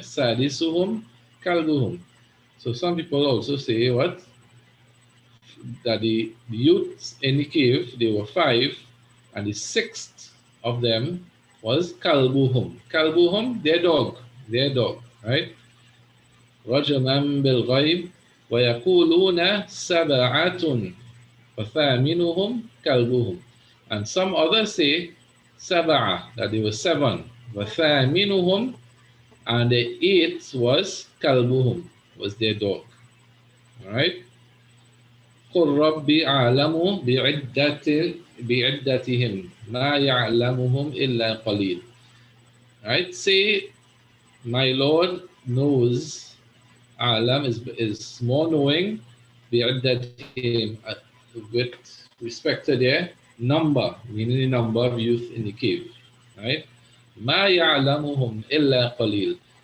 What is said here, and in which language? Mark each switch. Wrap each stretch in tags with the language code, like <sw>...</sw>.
<ar>Sadisuhum Kalbuhum.</ar> <en>So some people also say what? That the youths in the cave, they were five, and the sixth of them was Kalbuhum. Kalbuhum, their dog, right?</en> <ar>رجما بالغيب ويقولون سبعة وثامنهم كلبهم.</ar> <en>And some others say</en> <ar>سبعة,</ar> <en>that they were seven.</en> <ar>وثامنهم,</ar> <en>and the eighth was</en> <ar>كلبهم,</ar> <en>was their dog. All right?</en> <ar>قل ربي أعلم بعدتهم ما يعلمهم إلا قليل.</ar> <en>Right? Say, my Lord knows. Alam is more knowing</en> <ar>بعدتهم,</ar> <en>with respect to their number, meaning the number of youth in the cave. Right?</en> <ar>ما يعلمهم إلا قليل.</ar>